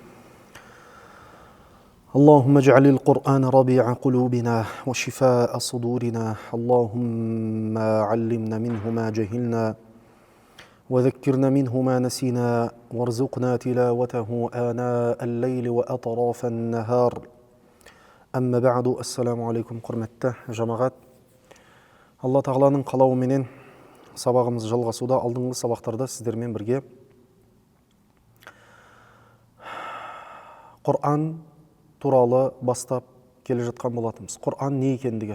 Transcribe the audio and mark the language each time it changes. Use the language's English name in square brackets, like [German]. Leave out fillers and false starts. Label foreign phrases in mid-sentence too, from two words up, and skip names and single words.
[Arabic] اللهم اجعل القرآن ربيع قلوبنا وشفاء صدورنا اللهم علمنا منه ما جهلنا وذكرنا منه ما نسينا وارزقنا تلاوته آناء الليل وأطراف النهار أما بعد، السلام عليكم, [Kazakh] құрметті жамағат. Алла тағаланың қалауыменен сабағымыз жалғасуда. Алдыңғы сабақтарда сіздермен бірге Құран туралы бастап келе жатқан болатынбыз. Құран не екендігі?